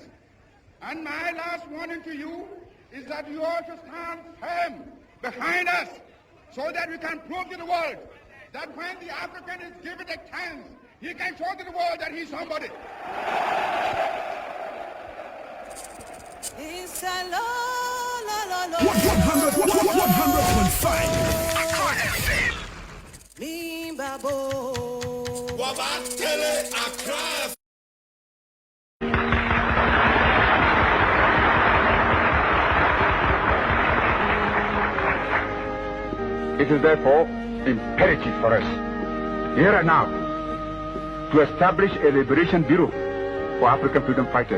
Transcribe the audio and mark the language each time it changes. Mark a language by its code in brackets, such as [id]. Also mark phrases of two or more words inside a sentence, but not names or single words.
[en] And my last warning to you is that you ought to stand firm behind us so that we can prove to the world that when the African is given a chance, he can show to the world that he's somebody. It's a la la la la. 100.5. [ak] Me babo. Wabatele Accra. [en] It is therefore imperative for us, here and now, to establish a liberation bureau for African freedom fighters.